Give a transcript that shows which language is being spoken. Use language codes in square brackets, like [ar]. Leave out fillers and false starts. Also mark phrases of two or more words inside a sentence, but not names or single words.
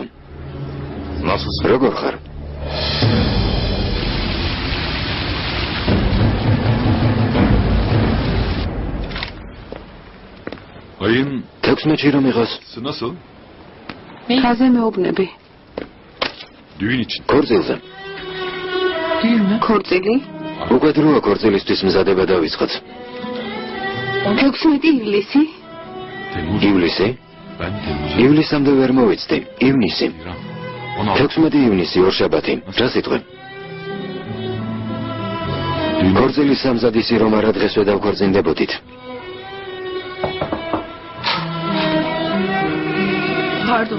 [ka] Nasılsın? როგორ ხარ? Ayın 16-ში რომ იყოს. nasıl? ხაზე მეუბნები. [tr] Düğün için. [ka] ქორწილზე. [tr] düğün mü? [ka] ქორწილი? უკვე დროა ქორწილისთვის მზადება დავიწყოთ. 16 ივლისი? Temmuz. ივლისი? [tr] Ben Temmuz'a. [ka] ივლისამდე ვერ მოვიცდი. ივნისი. 16 ივნისი ორშაბათი. რა სიტყვი? ქორწილის სამზადისი რომ არა დღესვე დავქორწინდებოდით. Pardon.